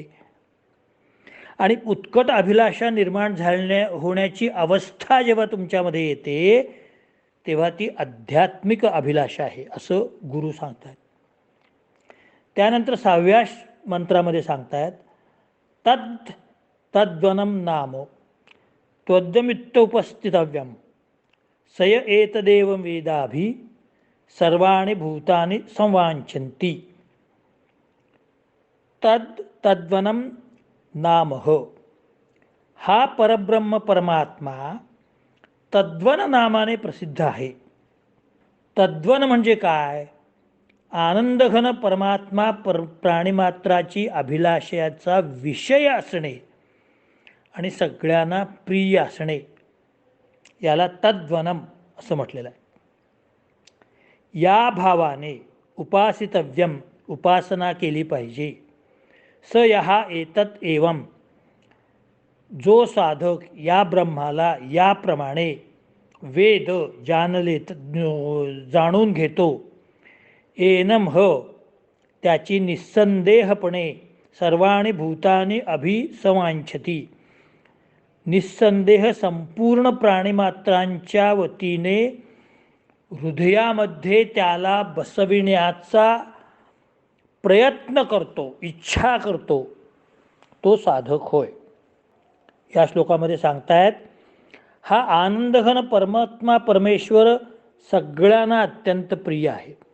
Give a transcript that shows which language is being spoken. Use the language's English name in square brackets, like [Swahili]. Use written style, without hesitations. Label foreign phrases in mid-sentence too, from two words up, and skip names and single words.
[Marathi] आणि उत्कट अभिलाषा निर्माण होण्याची अवस्था जेव्हा तुमच्यामध्ये येते तेव्हा ती आध्यात्मिक अभिलाषा आहे असं गुरु सांगतात. त्यानंतर 6व्या मंत्रामध्ये सांगतात [Sanskrit] तद्वनम नाम त्वद्यमित्योपस्थितव्यम सय एतदेव वेदाभि सर्वाणि भूतानि संवांछन्ति. तद्वनम नाम [Marathi] हा परब्रह्म परमात्मा तद्वन नामाने प्रसिद्ध आहे. तद्वन म्हणजे काय? आनंदघन परमात्मा प्राणिमात्राची अभिलाषेचा विषय असणे आणि सगळ्यांना प्रिय असणे याला तद्वनम असं म्हटलेलं आहे. या भावाने उपासितव्यम उपासना केली पाहिजे. [Sanskrit] स यहा एतत् एवं [Marathi] जो साधक या ब्रह्माला याप्रमाणे वेद जाणून घेतो एनम त्याची निस्संदेहपणे [Sanskrit] सर्वाणि भूतानि अभिसंवांछति. [Marathi] निस्संदेह संपूर्ण प्राणिमात्रांच्या वतीने हृदयामध्ये त्याला बसविण्याचा प्रयत्न करतो, इच्छा करतो, तो साधक होय. या श्लोकामध्ये सांगतायत हा आनंदघन परमात्मा परमेश्वर सगळ्यांना अत्यंत प्रिय आहे.